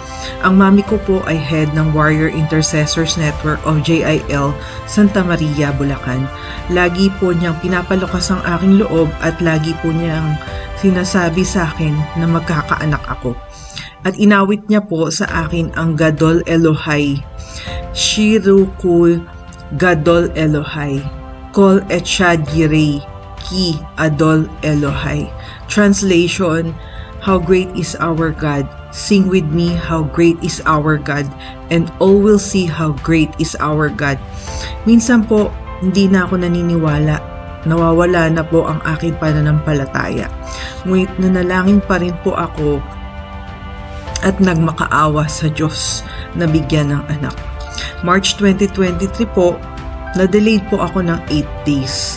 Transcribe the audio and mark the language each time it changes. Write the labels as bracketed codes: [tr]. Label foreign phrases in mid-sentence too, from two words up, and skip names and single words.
[tl] Ang mami ko po ay head ng Warrior Intercessors Network of JIL Santa Maria, Bulacan. Lagi po niyang pinapalakas ang aking loob at lagi po niyang sinasabi sa akin na magkakaanak ako. At inawit niya po sa akin ang [he] גדול אלוהי, שירו כל גדול אלוהי, כל אחד יראה, כי אדול אלוהי. [en] Translation, how great is our God. Sing with me, how great is our God, and all will see how great is our God. [tl] Minsan po, hindi na ako naniniwala. Nawawala na po ang aking pananampalataya. Ngunit nanalangin pa rin po ako at nagmakaawa sa Diyos na bigyan ng anak. March 2023 po, na-delayed po ako ng 8 days.